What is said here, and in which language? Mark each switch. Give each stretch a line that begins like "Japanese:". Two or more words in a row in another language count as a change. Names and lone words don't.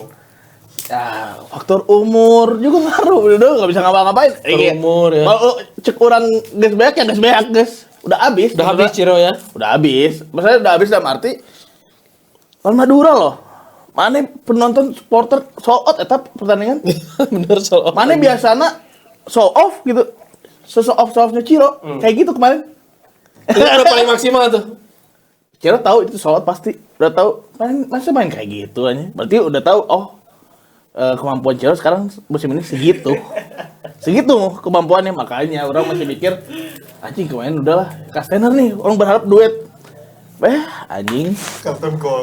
Indonesian: Ya, faktor umur juga ngaruh, udah nggak bisa ngapa-ngapain. Umur ya. Kalau cek orang gas beak guys. Udah habis Ciro ya. Udah habis. Maksudnya udah habis dalam arti lawan Madura loh. Mana penonton supporter
English: sold out
Indonesian: eta pertandingan? Bener
English: sold out.
Indonesian: Mana biasana
English: show off
Indonesian: gitu.
English: Show offnya
Indonesian: Ciro. Kayak gitu kemarin. Itu udah paling maksimal tuh. Ciro tahu itu
English: show out
Indonesian: pasti. Udah tahu masa main kayak gitu aja. Berarti udah tahu kemampuan Ciro sekarang musim ini segitu. Segitu kemampuannya, makanya orang masih mikir anjing kemarin udahlah Castaner nih, orang berharap duet. Anjing. Captain Gold.